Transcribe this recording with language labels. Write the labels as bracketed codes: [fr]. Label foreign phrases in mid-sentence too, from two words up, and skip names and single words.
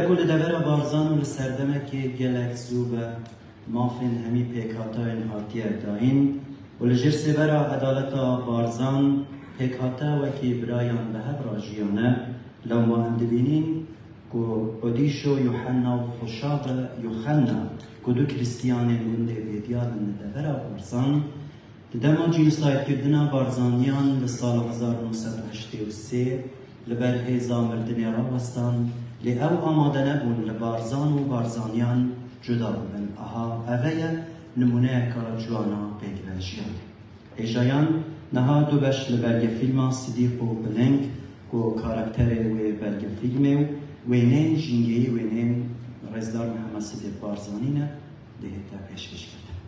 [ku] و لە دەڤەرە بارزان و لە سەردەمێکێ گەلێک زوو بە مافên هەمی پێکهاتایên هاتیە داین و لە ژێر سێبەرە عەدالەتا بارزان پێکهاتە وەکی برایان بە هەڤرا ژیانە لەو ئەم دبینین کو ئۆدیشۆ یوحەنا و خۆشاغە یوحەنا کو دوو کریستیانên gundê bêdiyarên li devera Barzan di dema cînosayîkirina Barzaniyan li sala 1983 li ber hêza mirdinê rawestan lê ew amade nebûn li Barzan û Barzaniyan cuda bibin aha ev ye nimuneyeka ciwana pêkvejiyan hêjayan niha du beş li belgefîlma Sidîq û Bileng ku karakterê wê belgefîlmê û wêneyên jîngeyî wêneyên Rêzdar Mihemed Sidîq Barzanî ne dihêta pêşkêşkirin.